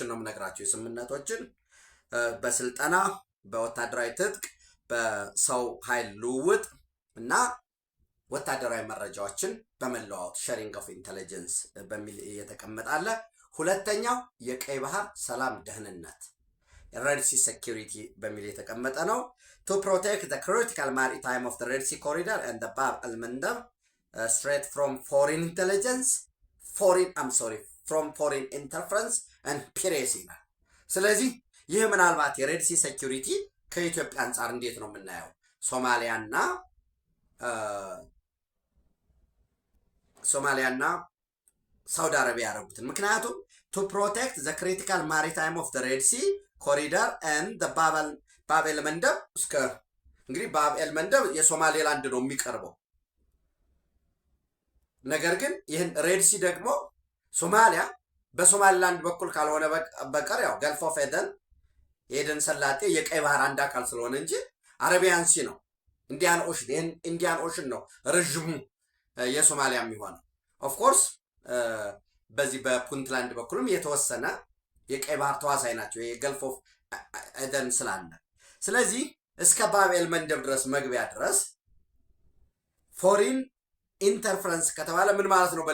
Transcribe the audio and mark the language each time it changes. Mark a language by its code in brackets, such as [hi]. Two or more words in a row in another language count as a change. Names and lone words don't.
[am] ነው የምነግራቸው። የስምምነቶችን በስልጠና በወታደራዊ ትጥቅ በሰው ኃይል ልውውጥ እና ወታደራዊ መረጃዎችን በመለዋወጥ [en] sharing of [am] ኢንቴሊጀንስ በሚል የተቀመጣለ። ሁለተኛው የቀይ ባህር ሰላም ደህንነት [en] Red Sea security [am] በሚል የተቀመጠ ነው። [en] to protect the critical maritime of the Red Sea corridor and the Bab al-Mandab straight from foreign interference and piracy። [am] ስለዚህ ይህ ምናልባት የሬድ ሲ ሴኩሪቲ ከኢትዮጵያ አንጻር እንዴት ነው የምናየው? ሶማሊያና ሳውዲ አረቢያ ያደረጉትን። ምክንያቱም [en] to protect the critical maritime of the Red Sea corridor and the [am] ባብ ኤልመንደብ እስከ እንግዲህ ባብ ኤልመንደብ የሶማሌላንድ ነው የሚቀርበው። ነገር ግን ይህን ሬድ ሲ ደግሞ ሶማሊያ በሶማሌላንድ በኩል ካልሆነ በቀር ያው [en] Gulf of [am] ኤደን የኤደን ሰላጤ የቀይ ባህር አንድ አካል ስለሆነ እንጂ አረቢያን ሲ ነው፣ ኢንዲያን ኦሽን ነው ረዥሙ የሶማሊያ የሚሆነው። [en] of course [am] በዚህ በፑንትላንድ በኩልም የተወሰነ የቀይ ባህር ተዋሳይ ናቸው የገልፍ ኦፍ ኤደን ስላለ። ስለዚህ እስከ ባብ ኤልመንደብ ድረስ መግቢያ ድረስ [en] foreign interference [am] ከተባለ ምን ማለት ነው?